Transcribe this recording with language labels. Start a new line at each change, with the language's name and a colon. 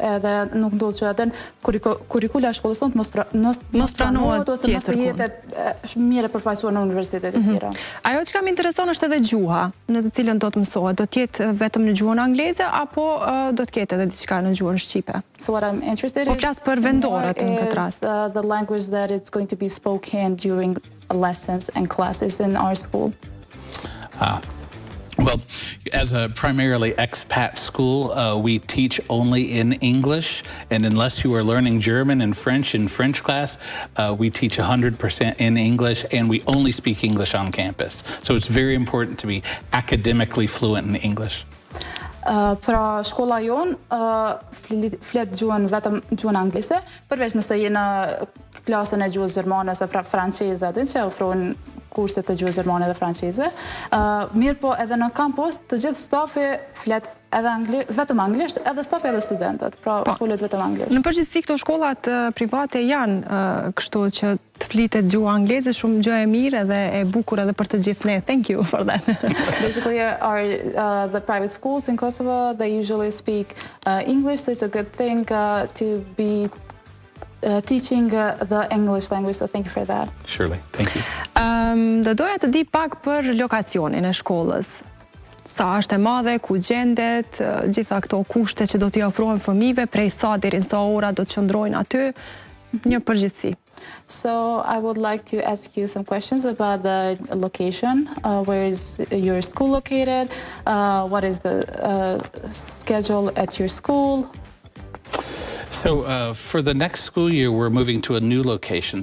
Albanian: Edhe nuk ndodh që atë kurrikula e shkollës tonë mos pranohet ose mos të jetë mirë përfaqësuar në universitetet e tjera. Ajo që kam intereson është edhe gjuha, në të cilën do të mësohet. Do të jetë vetëm në gjuhën angleze apo do të ketë edhe diçka në gjuhën shqipe?
English: So what I'm interested
Albanian: Po flas për vendorët në këtë rast.
English: The language that it's going to be spoken during lessons and classes in our school. Well, as a primarily expat school, we teach only in English, and unless you are learning German and French in French class, we teach 100% in English, and we only speak English on campus. So it's very important to be academically fluent in English.
Albanian: Pra shkolla jon flet vetëm gjuhën angleze, përveç nëse je në klasën e gjuhës gjermane ose franceze, atë që ofrojnë kurset të gjuhës gjermane dhe franceze. Mirë po edhe në kampus të gjithë stafi flet edhe vetëm anglisht, edhe stafi edhe studentët, pra folet vetëm anglisht. Në përgjithësi këto shkollat private janë kështu që të flitet gjuha angleze, shumë gjë e mirë edhe e bukur edhe për të gjithë ne.
English: Thank you for that. Basically, the private schools in Kosovo, they usually speak English, so it's a good thing to be teaching the English language, so thank you for that. Surely, thank you.
Albanian: Do doja të di pak për lokacionin e shkollës. Sa është e madhe, ku gjendet, gjitha këto kushte që do t'i ofrohen fëmijëve, prej sa deri në sa ora do të qëndrojnë aty, një përgjithësi.
English: So I would like to ask you some questions about the location. Where is your school located? What is the schedule at your school? So for the next school year, we're moving to a new location.